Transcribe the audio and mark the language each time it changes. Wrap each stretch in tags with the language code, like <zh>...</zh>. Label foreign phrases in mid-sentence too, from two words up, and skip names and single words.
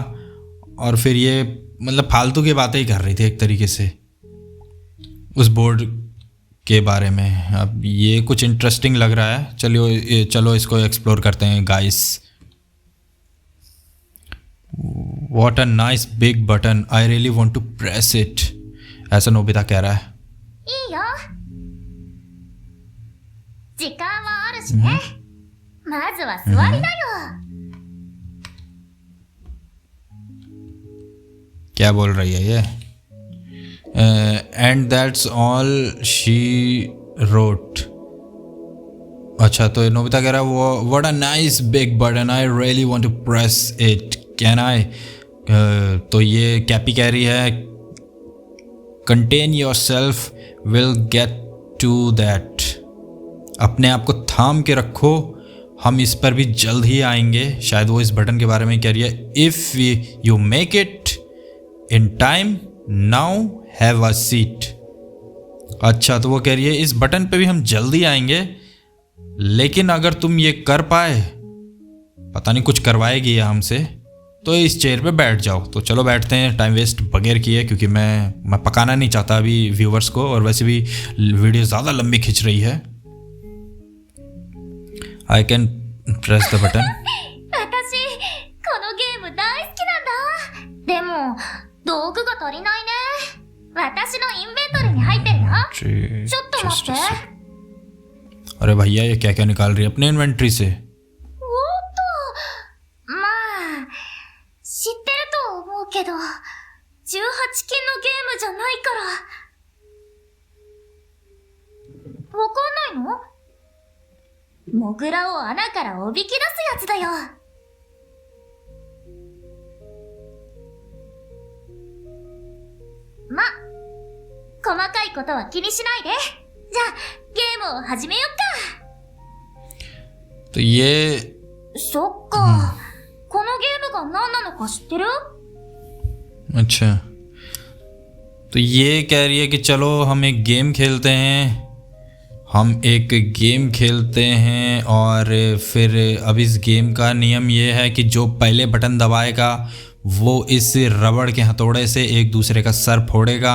<hi>और फिर ये मतलब फालतू की बातें ही कर रही थी एक तरीके से उस बोर्ड के बारे में। अब ये कुछ इंटरेस्टिंग लग रहा है, चलो इसको एक्सप्लोर करते हैं गाइस।</hi> <en>What a nice big button, I really want to press it,</en> <hi>ऐसा नोबिता कह रहा है।</hi> <ja>いいよ。時間はあるしね。まずは座りなよ。</ja> <hi>क्या बोल रही है ये?</hi> <en>And that's all she wrote.</en> <hi>अच्छा, तो नोबिता कह रहा है वो</hi> <en>What a nice big button, I really want to press it, can I.</en> <hi>तो ये कैपी कह रही है</hi> <en>Contain yourself, we'll get to that,</en> <hi>अपने आप को थाम के रखो, हम इस पर भी जल्द ही आएंगे। शायद वो इस बटन के बारे में कह रही है।</hi> <en>If you make it in time now have a seat.</en> <hi>अच्छा, तो वो कह रही है इस बटन पे भी हम जल्दी आएंगे, लेकिन अगर तुम ये कर पाए, पता नहीं कुछ करवाएगी या हमसे, तो इस चेयर पे बैठ जाओ। तो चलो बैठते हैं</hi> <en>time waste</en> <hi>बगैर किए, क्योंकि मैं पकाना नहीं चाहता अभी व्यूवर्स को, और वैसे भी वीडियो ज़्यादा लंबी खिंच रही है।</hi> <en>I can press the button.</en> <ja>私、このゲーム大好きなんだ。でも、道具が足りないね。私のインベントリーに入ってるよ。ちょっと待って。</ja> <hi>अरे भैया ये क्या क्या निकाल रही है अपने इन्वेंट्री से?</hi> <ja>おっと、まあ、知ってると思うけど、18禁のゲームじゃないから。わかんないの？モグラを穴からおびき出すやつだよ。ま、細かいことは気にしないで。じゃあ、ゲームを始めよっか。</ja> <hi>तो ये</hi> <ja>そっか、このゲームが何なのか知ってる？</ja> <hi>अच्छा, तो ये कह रही है कि चलो हम एक गेम खेलते हैं, और फिर अब इस गेम का नियम ये है कि जो पहले बटन दबाएगा वो इस रबड़ के हथौड़े से एक दूसरे का सर फोड़ेगा।</hi>